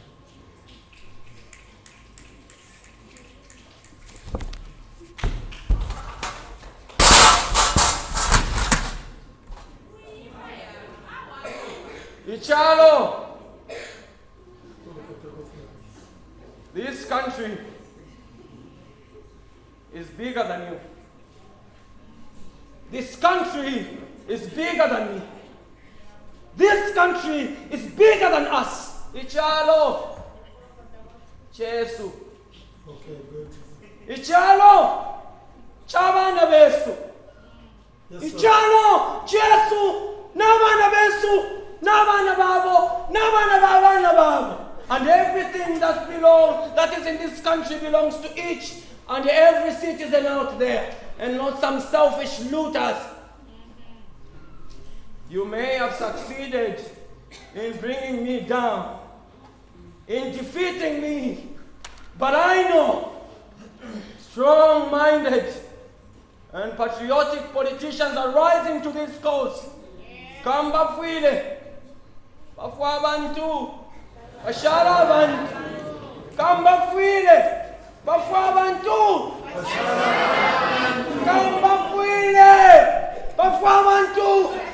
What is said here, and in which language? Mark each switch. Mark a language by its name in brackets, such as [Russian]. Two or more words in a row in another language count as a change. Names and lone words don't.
[English] Ichalo, this country is bigger than you. This country is bigger than me. This country is bigger than us. [Bemba] Ichalo, Jesu. [English] Okay, good. [Bemba] Ichalo, chabana besu. [English] Yes, sir. [Bemba] Ichalo, Jesu, nabana besu. Nabana babo, nabana babana babo. [English] And everything that is in this country belongs to each and every citizen out there, and not some selfish looters. You may have succeeded in bringing me down, in defeating me, but I know strong-minded and patriotic politicians are rising to this cause. [Bemba] Kamba Fwile, Bafwa Bantu, Ashara Bantu, Kamba Fwile, Bafwa Bantu, Kamba Fwile, Bafwa Bantu.